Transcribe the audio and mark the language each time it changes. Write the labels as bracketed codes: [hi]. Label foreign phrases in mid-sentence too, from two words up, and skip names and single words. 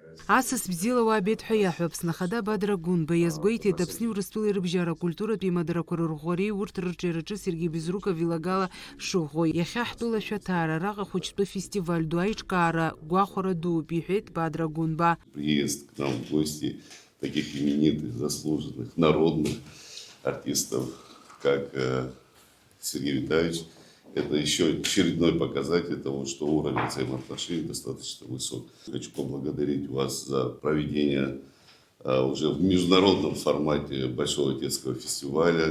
[ab] Асас бзила уабет хаяху Аԥсны Бадра Гунба иазгәеиҭеит Аԥсни Урыстәылеи рыбжьара акультуратә имадарақәа рырӷәӷәареи урҭ рырҿиараҿы Сергей Безруков илагала шыӷәӷәо. Иахьа ҳтәыла шәаҭара араҟа хәыҷтәы фестиваль ду аиҿкаара гәахәара дууп иҳәеит Бадра Гунба. [ru] Приезд к нам в гости таких именитых, заслуженных, народных артистов, как Сергей Витальевич, это еще очередной показатель того, что уровень взаимоотношений достаточно высок. Хочу поблагодарить вас за проведение уже в международном формате Большого детского фестиваля.